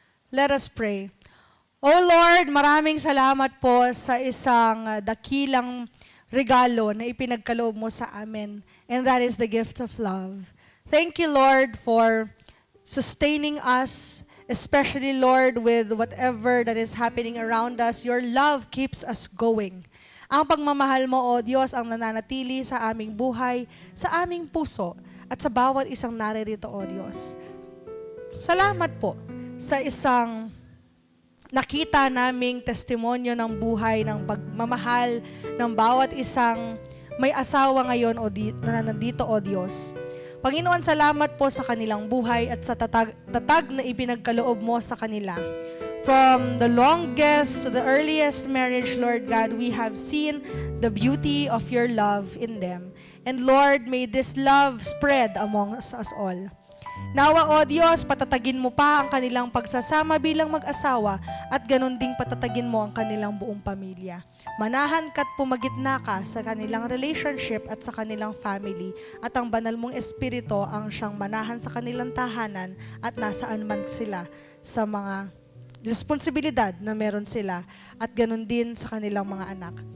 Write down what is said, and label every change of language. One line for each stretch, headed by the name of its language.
English: Let us pray. Oh Lord,
Filipino: maraming salamat po sa isang dakilang regalo na ipinagkaloob mo sa amin,
English: and that is the gift of love. Thank you, Lord, for sustaining us, especially, Lord, with whatever that is happening around us. Your love keeps us going.
Filipino: Ang pagmamahal mo, O Diyos, ang nananatili sa aming buhay, sa aming puso, at sa bawat isang naririto, O Diyos. Salamat po sa isang nakita naming testimonyo ng buhay, ng pagmamahal ng bawat isang may asawa ngayon na nandito, O Diyos. Panginoon, salamat po sa kanilang buhay at sa tatag na ipinagkaloob mo sa kanila.
English: From the longest to the earliest marriage, Lord God, we have seen the beauty of your love in them. And Lord, may this love spread among us all.
Filipino: Nawa, O Diyos, patatagin mo pa ang kanilang pagsasama bilang mag-asawa at ganun ding patatagin mo ang kanilang buong pamilya. Manahan ka't pumagitna ka sa kanilang relationship at sa kanilang family at ang banal mong espiritu ang siyang manahan sa kanilang tahanan at nasaan man sila sa mga responsibilidad na meron sila at ganun din sa kanilang mga anak.